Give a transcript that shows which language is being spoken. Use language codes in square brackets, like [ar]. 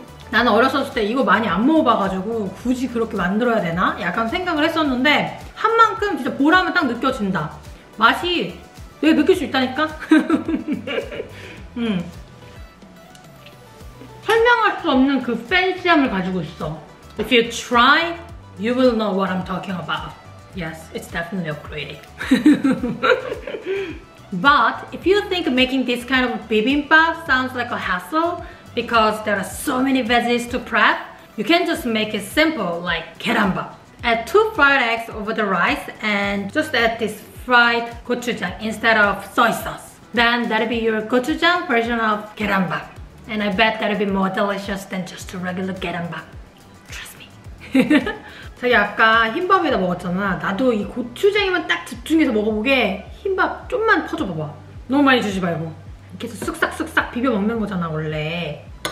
[ko] 나는 어렸을 때 이거 많이 안 먹어봐가지고 굳이 그렇게 만들어야 되나? 약간 생각을 했었는데 한 만큼 진짜 보람은 딱 느껴진다. 맛이 내가 느낄 수 있다니까? 설명할 수 없는 그 팬시함을 가지고 있어. [en] If you try, you will know what I'm talking about. Yes, it's definitely upgraded. But if you think making this kind of bibimbap sounds like a hassle because there are so many veggies to prep, you can just make it simple like bibimbap. Add 2 fried eggs over the rice and just add this fried gochujang instead of soy sauce. Then that'll be your gochujang version of bibimbap. And I bet that'll be more delicious than just a regular bibimbap. Trust me. [ko] 자기 아까 흰밥에다 먹었잖아. 나도 이 고추장에만 딱 집중해서 먹어보게. 흰밥 좀만 퍼줘봐봐. 너무 많이 주지 말고. 이렇게 해서 쓱싹쓱싹 비벼 먹는 거잖아 원래.